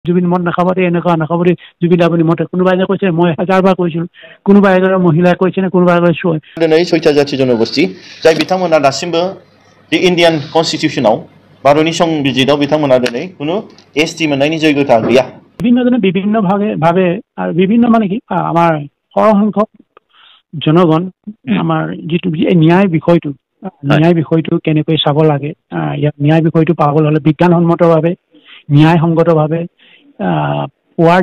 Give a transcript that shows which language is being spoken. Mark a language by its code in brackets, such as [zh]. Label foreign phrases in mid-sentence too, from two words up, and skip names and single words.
[as] জুবিন মদ নাখাব দে এনেকুৱা নাখাব দে জুবিন আপুনি মদ কোনোবা এজনে কৈছে মই 1000 কৈছিল কোনোবা এজনে মহিলাই কৈছে না কোনোবা এজনে সৈ [brx] दिनै [as] 6টা জাতি জনগোষ্ঠী [brx] जाय बिथांमोना दासिमबो [en] the Indian constitution [brx] भारतनि संबिजिताव बिथांमोना दिनै কোনো एसटी मोननायनि योग्यता गैया [as] বিভিন্নজনে বিভিন্ন ভাবে আৰু বিভিন্ন মানে কি আমাৰ সৰহসংখ্যক জনগণ আমাৰ যেটো ন্যায় বিষয়টো কেনেকৈ চাব লাগে ইয়াত ন্যায় বিষয়টো পাবলৈ হলে বিজ্ঞানসন্মতভাৱে ন্যায়সংগতভাৱে পোৱাৰ